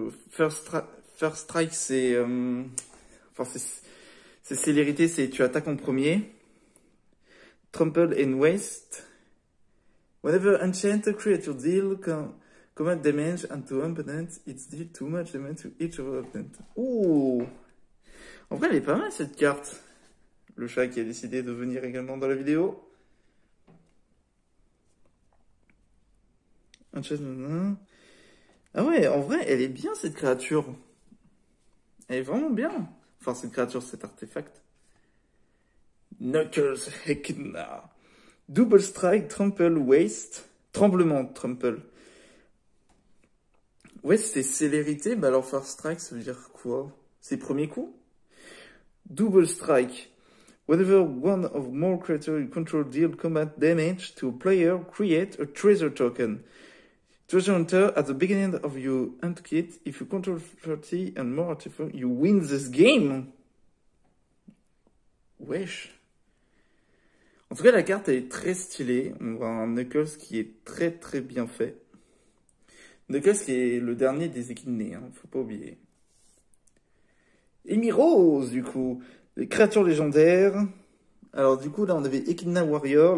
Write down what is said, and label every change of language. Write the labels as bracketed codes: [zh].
[fr] First Strike, c'est... Enfin, c'est célérité, c'est tu attaques en premier. [en] Trample and Waste. Whenever enchanted creature deal command damage to opponent, it's deal too much damage to each of opponent. Ouh! [fr] En vrai, elle est pas mal cette carte. Le chat qui a décidé de venir également dans la vidéo. Enchanted. Ah ouais, en vrai, elle est bien cette créature. Elle est vraiment bien. Enfin, cette créature, cet artefact. Knuckles Hekna. [en] Double strike, trample, waste. Tremblement, trample. [fr] Ouais, c'est célérité, mais alors first strike, ça veut dire quoi? C'est premier coup? [en] Double strike. Whenever one or more creatures you control deal combat damage to a player, create a treasure token. Treasure hunter at the beginning of your hunt kit. If you control 30 and more artifacts, you win this game. [fr] Wesh. En tout cas, la carte elle est très stylée. On voit un Knuckles qui est très très bien fait. Knuckles qui est le dernier des équidnés, hein, faut pas oublier. Emiros, du coup. Les créatures légendaires. Alors, du coup, là, on avait Echidna Warrior.